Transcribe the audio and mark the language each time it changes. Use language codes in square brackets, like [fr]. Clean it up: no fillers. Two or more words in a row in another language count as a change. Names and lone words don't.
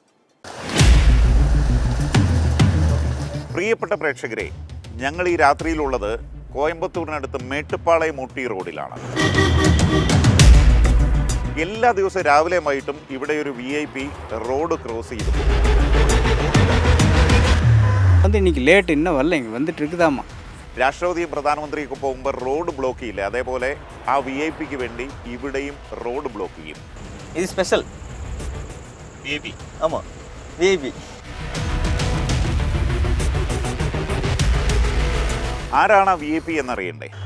[ml] പ്രിയപ്പെട്ട പ്രേക്ഷകരെ, ഞങ്ങൾ ഈ രാത്രിയിലുള്ളത് കോയമ്പത്തൂരിനടുത്ത് മേട്ടുപ്പാളയം ഊട്ടി റോഡിലാണ്. എല്ലാ ദിവസവും രാവിലെയും വൈകിട്ടും ഇവിടെ ഒരു [en] VIP road cross [ml] ചെയ്തു [ta] இன்னைக்கு லேட் இன்னும் வரல, இங்கே வந்துட்டு இருக்குதாம்மா. [ml] രാഷ്ട്രപതിയും പ്രധാനമന്ത്രിയൊക്കെ പോകുമ്പോൾ [en] road block [ml] ചെയ്യില്ല, അതേപോലെ ആ VIP വേണ്ടി ഇവിടെയും [en] road block [ml] ചെയ്യും. [ta] இது ஸ்பெஷல் VIP. ஆமாம் விஐபி. [ml] ആരാണ് ആ VIP എന്നറിയണ്ടേ?